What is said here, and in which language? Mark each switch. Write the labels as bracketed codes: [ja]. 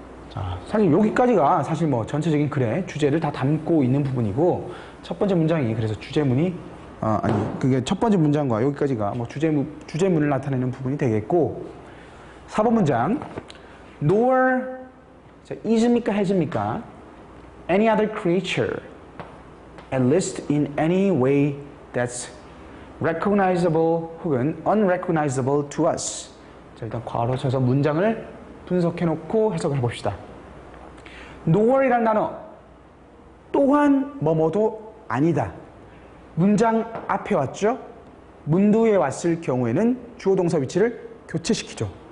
[ko] 자, 사실 여기까지가 사실 뭐 전체적인 글의 주제를 다 담고 있는 부분이고, 첫 번째 문장이 그래서 주제문이 그게 첫 번째 문장과 여기까지가 뭐 주제문을 나타내는 부분이 되겠고, 4번 문장 nor, 자, is입니까 has입니까? [en] any other creature at least in any way that's recognizable 혹은 unrecognizable to us. [ko] 자, 일단 괄호 쳐서 문장을 분석해 놓고 해석을 해봅시다. nor이라는 단어, 또한 뭐뭐도 아니다. 문장 앞에 왔죠? 문두에 왔을 경우에는 주어 동사 위치를 교체시키죠.